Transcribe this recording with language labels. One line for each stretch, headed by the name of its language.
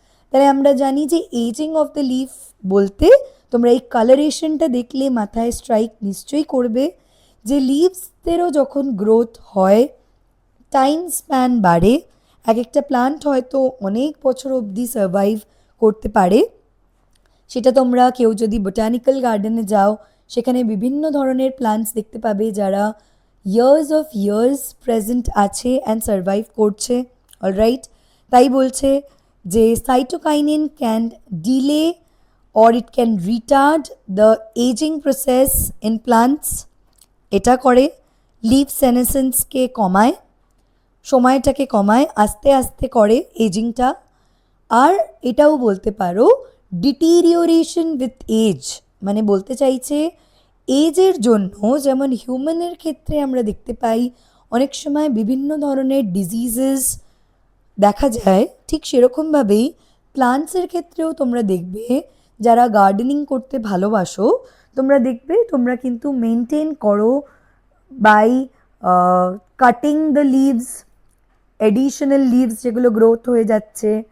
Bangla: তাহলে আমরা জানি যে এজিং অফ দ্য লিফ বলতে তোমরা এই কালারেশনটা দেখলে মাথায় স্ট্রাইক নিশ্চয়ই করবে যে লিভসদেরও যখন গ্রোথ হয়, টাইম স্প্যান বাড়ে, এক একটা প্লান্ট হয়তো অনেক বছর অবধি সার্ভাইভ করতে পারে। সেটা তোমরা কেউ যদি বোটানিক্যাল গার্ডেনে যাও, সেখানে বিভিন্ন ধরনের প্লান্টস দেখতে পাবে যারা ইয়ার্স অফ ইয়ার্স প্রেজেন্ট আছে অ্যান্ড সার্ভাইভ করছে।
English: alright,
Bangla: তাই বলছে যে
English: Cytokinin can delay or it can retard the aging process in plants.
Bangla: এটা করে লিভ সেনেসেন্সকে কমায়, সময়টাকে কমায়, আস্তে আস্তে করে এজিংটা। আর এটাও বলতে পারো ডিটিরিওরেশন উইথ এজ, মানে বলতে চাইছে এজের জন্য যেমন হিউম্যানের ক্ষেত্রে আমরা দেখতে পাই অনেক সময় বিভিন্ন ধরনের ডিজিজেস দেখা যায়, ঠিক সেরকমভাবেই প্লান্টসের ক্ষেত্রেও তোমরা দেখবে যারা গার্ডেনিং করতে ভালোবাসো, তোমরা দেখবে তোমরা কিন্তু মেনটেন করো
English: by cutting the leaves,
Bangla: additional leaves যেগুলো গ্রোথ হয়ে যাচ্ছে।